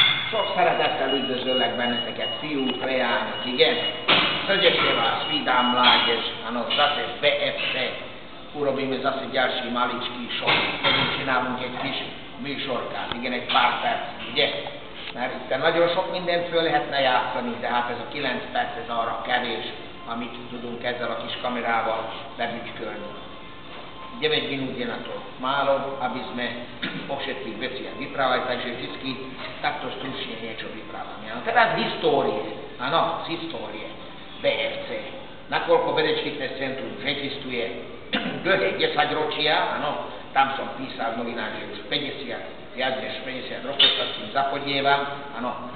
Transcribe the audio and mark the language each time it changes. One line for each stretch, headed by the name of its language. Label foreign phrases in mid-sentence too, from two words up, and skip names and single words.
Hungarian: Sok szeretettel üdvözöllek benneteket, fiúk, leányok, igen?
Slovak: Srdečne vás vítam, mládež, ano, zase v BFC. Urobíme zase ďalší maličký show.
Hungarian: Csinálunk egy kis műsorkát, igen, egy pár perc, ugye? Mert itt nagyon sok mindent föl lehetne játszani, de hát ez a 9 perc, ez arra kevés, amit tudunk ezzel a kis kamerával bebücskölni.
Slovak: 9 minút je na to málo, aby sme o všetkých veciach vyprávali, takže vždycky takto stručne niečo vyprávame. No teraz z histórie, áno, z histórie BFC. Nakoľko Beneš Fitness Centrum už existuje dlhé 10 ročia, áno, tam som písal novinár, že už 50, viac než 50 rokov sa s tým zapodievam, áno.